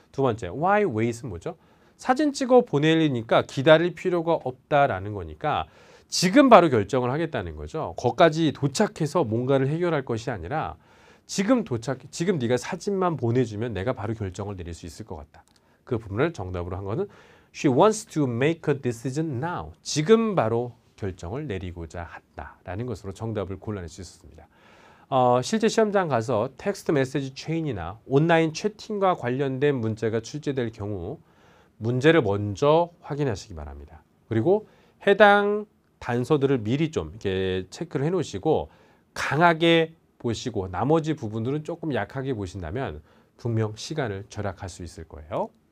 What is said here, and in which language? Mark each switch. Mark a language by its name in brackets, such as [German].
[Korean] 두 번째, why wait은 뭐죠? 사진 찍어 보내니까 기다릴 필요가 없다라는 거니까 지금 바로 결정을 하겠다는 거죠. 거기까지 도착해서 뭔가를 해결할 것이 아니라 지금 네가 사진만 보내주면 내가 바로 결정을 내릴 수 있을 것 같다. [English] 그 부분을 정답으로 한 거는 She wants to make a decision now. [Korean] 지금 바로 결정을 내리고자 한다라는 것으로 정답을 골라낼 수 있었습니다. 실제 시험장 가서 텍스트 메시지 체인이나 온라인 채팅과 관련된 문제가 출제될 경우 문제를 먼저 확인하시기 바랍니다. 그리고 해당 단서들을 미리 좀 이렇게 체크를 해놓으시고 강하게 보시고 나머지 부분들은 조금 약하게 보신다면 분명 시간을 절약할 수 있을 거예요.